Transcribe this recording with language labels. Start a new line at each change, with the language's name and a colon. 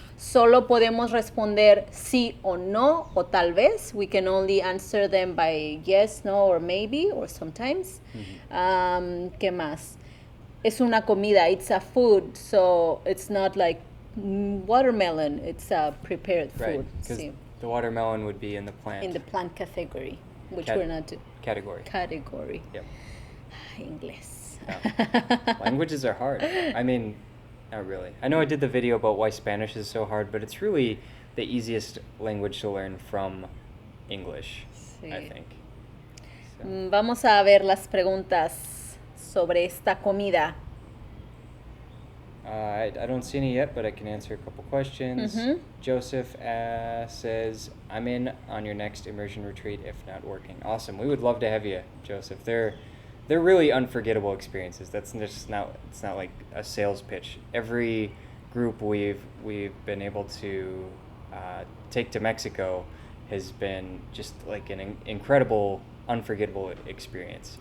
Spanish: Solo podemos responder sí o no o tal vez.
English: We can only answer them by yes, no, or maybe, or sometimes.
Spanish: ¿Qué más? Es una comida.
English: It's a food. So it's not like watermelon. It's a prepared Right. food. Because
Spanish: Sí.
English: the watermelon would be in the plant In the plant category, which Cat- we're not category. category. Yep. English. Languages are hard. I mean, not really. I know I did the video about why Spanish is so hard, but it's really the easiest language to learn from English, I Sí. think. So,
Spanish: Vamos a ver las preguntas sobre esta comida.
English: I don't see any yet, but I can answer a couple questions. Mhm. Joseph says, I'm in on your next immersion retreat if not working. Awesome. We would love to have you, Joseph. They're really unforgettable experiences. That's just not, it's not like a sales pitch. Every group we've been able to take to Mexico has been just like an incredible, unforgettable experience.